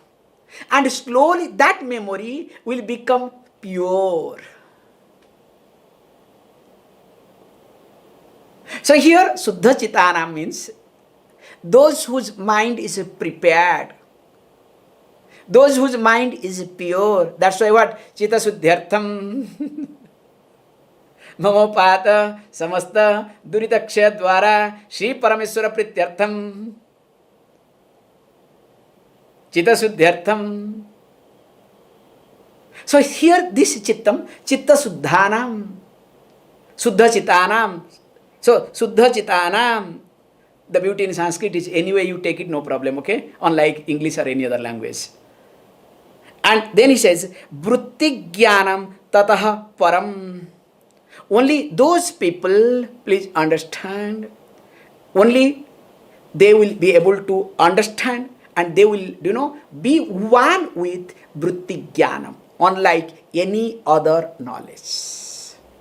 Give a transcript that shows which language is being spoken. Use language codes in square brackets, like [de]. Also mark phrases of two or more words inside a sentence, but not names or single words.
[en] And slowly that memory will become pure. So here, [sa] śuddha cittānāṁ [en] means those whose mind is prepared, those whose mind is pure. That's why what? [sa] Citta śuddhyartham mamopāta samasta duritakṣaya dvara Shri Parameswara prityartham citta śuddhyartham. [en] So here this [sa] cittam, citta śuddhānāṁ, śuddha cittānāṁ. So śuddha cittānāṁ, [en] the beauty in Sanskrit is anyway you take it, no problem, okay? Unlike English or any other language. And then he says, [sa] vṛtti jñānaṁ tataḥ param. [en] Only those people, please understand, only they will be able to understand and they will, be one with [sa] vṛtti jñānaṁ, [en] unlike any other knowledge.